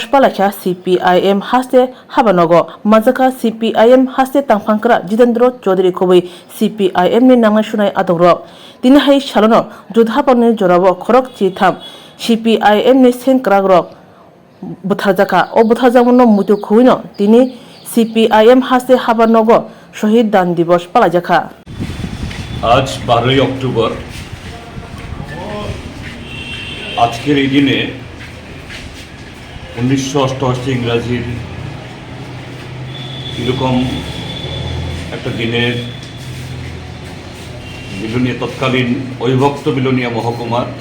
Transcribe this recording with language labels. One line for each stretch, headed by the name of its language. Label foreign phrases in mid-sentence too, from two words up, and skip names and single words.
Kok Borok: Khwlaikha CPIM haste habanogo Majaka CPIM haste tangphangkra Jitendra Chaudhary khobui CPIM ni nangnai sunai adogrok tini hai salono Jodhapangni Jorao khorok chitham CPIM ni sengkragrok Butharjaka o Butharjakmono Muito khuino tini CPIM haste habanogo শহীদ দান দিবস পালা যাখা
Bangla: আজ 12 অক্টোবর আজকের এই দিনে 1988 ইংরাজির এরকম একটা দিনের বিলোনিয়া তৎকালীন অবিভক্ত বিলোনিয়া মহকুমার